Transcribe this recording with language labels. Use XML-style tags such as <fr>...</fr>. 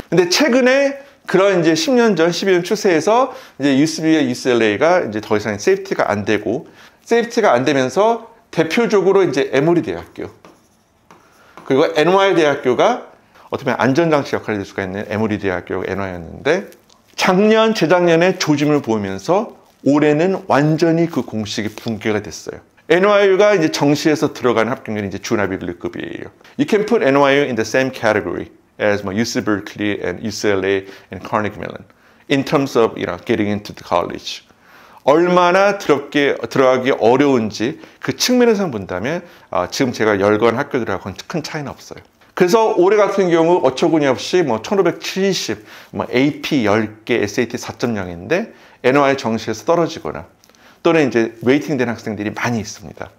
<ko>근데 최근에 그런 이제 10년 전, 12년 추세에서 이제 UCB와 UCLA가 이제 더 이상 세이프티가 안 되고, 세이프티가 안 되면서 대표적으로 이제 에모리 대학교, 그리고 NY 대학교가 어떻게 보면 안전장치 역할을 할 수가 있는 에모리 대학교가 NY였는데, 작년, 재작년에 조짐을 보이면서 올해는 완전히 그 공식이 붕괴가 됐어요. NYU가 이제 정시에서 들어가는 합격률이 이제 준아이빌리급이에요.</ko> <en>You can put NYU in the same category as UC Berkeley and UCLA and Carnegie Mellon in terms of getting into the college.</en> <ko>얼마나 들어가기 어려운지 그 측면에서 본다면 지금 제가 열거한 학교들하고는 큰 차이는 없어요. 그래서 올해 같은 경우 어처구니 없이 1570, AP 10개, SAT 4.0인데 NY 정시에서 떨어지거나 또는 이제 웨이팅된 학생들이 많이 있습니다.</ko>